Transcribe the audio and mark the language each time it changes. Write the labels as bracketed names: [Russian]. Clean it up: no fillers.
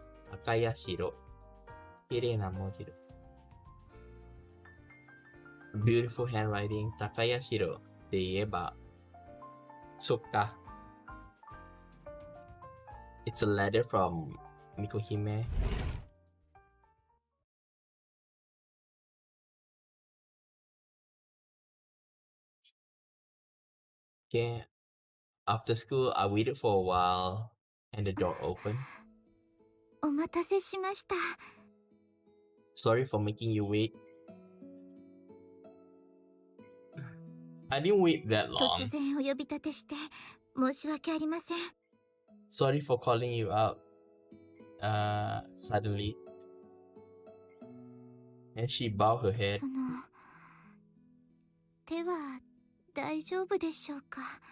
[Japanese] Takaya Shiro. 綺麗な文字だ。 [English] Beautiful handwriting. Takayashiro. Teieba. Suka. It's a letter from Mikohime. Okay. After school, I waited for a while and the door opened. [Japanese] お待たせしました。 [English] Sorry for making you wait. I didn't wait that [Japanese] 突 [English] long. [Japanese] 然お呼び立てして申し訳ありません。 [English] Sorry for calling you out suddenly. And she bowed her head. [Japanese] その手は大丈夫でしょうか。